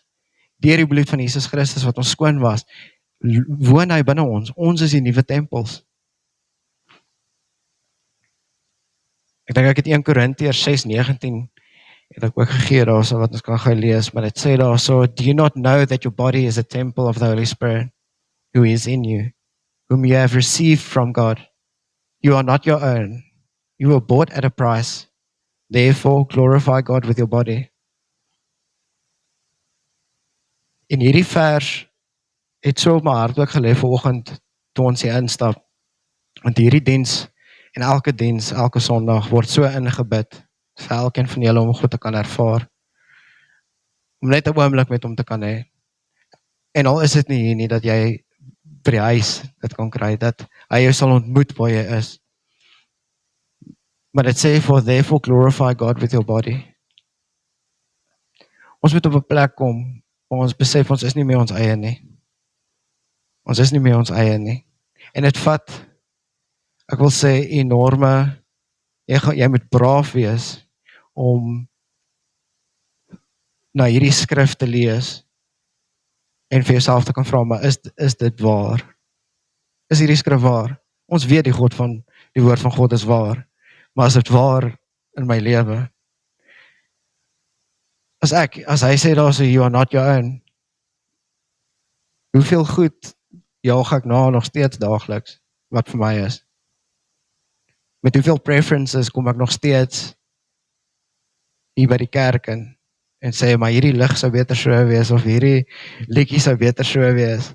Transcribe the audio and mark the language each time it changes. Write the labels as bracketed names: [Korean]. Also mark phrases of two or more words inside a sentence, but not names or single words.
[Afrikaans] Deur die bloed van Jesus Christus wat ons skoon was, woon hy binne ons. Ons is die nuwe tempels. Ek dink ek het 1 Korintiërs 6:19 het ek ook gegee daarso wat ons kan gaan lees, maar dit sê daarso, [English] do you not know that your body is a temple of the Holy Spirit, who is in you, whom you have received from God? You are not your own. You were bought at a price. Therefore, glorify God with your body. [Afrikaans] In hierdie vers het so op my hart ook gelê vanoggend toe ons hier instap. Want hierdie diens en elke diens, elke Sondag word so ingebid vir elkeen van julle om God te kan ervaar. Om net 'n oomblik met hom te kan hê. En al is dit nie hier nie dat jy by die huis dit kan kry, dat hy jou sal ontmoet waar jy is. Maar dit sê, [English] for therefore glorify God with your body. [Afrikaans] Ons moet op 'n plek kom waar ons besef ons is nie meer ons eie nie. Ons is nie meer ons eie nie. En dit vat, ek wil sê, enorme, jy moet braaf wees om na hierdie skrif te lees en vir jouself te kan vra, maar is dit waar? Is hierdie skrif waar? Ons weet die woord van God is waar, maar is dit waar in my lewe? As hy sê daar so, [English] you are not your own, [Afrikaans] hoeveel goed jaag ek nog steeds daagliks, wat vir my is? Met hoeveel preferences kom ek nog steeds hier by die kerk en sê, maar hierdie lig sou beter so wees, of hierdie liedjie sou beter so wees.